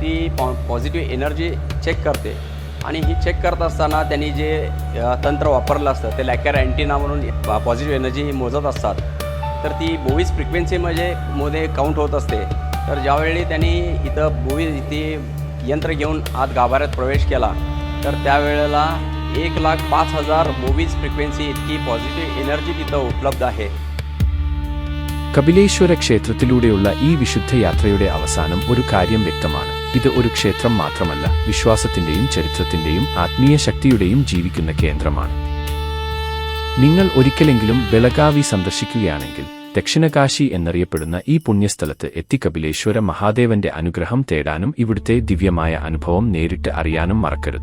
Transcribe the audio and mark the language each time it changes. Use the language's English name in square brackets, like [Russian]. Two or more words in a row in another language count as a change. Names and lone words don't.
[Marathi] ती [English] positive energy check [Marathi] करते आणि ही चेक करत असताना त्यांनी जे तंत्र वापरलं असतं ते [English] Lecher antenna [Marathi] म्हणून [English] positive energy [Marathi] मोजत असतात. तर ती बोवीज फ्रिक्वेन्सी मध्ये काउंट होत असते. तर ज्यावेळी त्यांनी इथं बोवीज ती यंत्र घेऊन आत गाभाऱ्यात प्रवेश केला तर त्यावेळेला 1,05,000 बोवीज फ्रिक्वेन्सी इतकी [English] positive energy [Marathi] तिथं उपलब्ध आहे. [Malayalam] കപിലേശ്വര ക്ഷേത്രത്തിലൂടെയുള്ള ഈ വിശുദ്ധ യാത്രയുടെ അവസാനം ഒരു കാര്യം വ്യക്തമാണ്. ഇത് ഒരു ക്ഷേത്രം മാത്രമല്ല, വിശ്വാസത്തിന്റെയും ചരിത്രത്തിന്റെയും ആത്മീയ ശക്തിയുടെയും ജീവിക്കുന്ന കേന്ദ്രമാണ്. നിങ്ങൾ ഒരിക്കലെങ്കിലും ബെളഗാവി സന്ദർശിക്കുകയാണെങ്കിൽ ദക്ഷിണകാശി എന്നറിയപ്പെടുന്ന ഈ പുണ്യസ്ഥലത്ത് എത്തി കപിലേശ്വര മഹാദേവന്റെ അനുഗ്രഹം തേടാനും ഇവിടുത്തെ ദിവ്യമായ അനുഭവം നേരിട്ട് അറിയാനും മറക്കരുത്.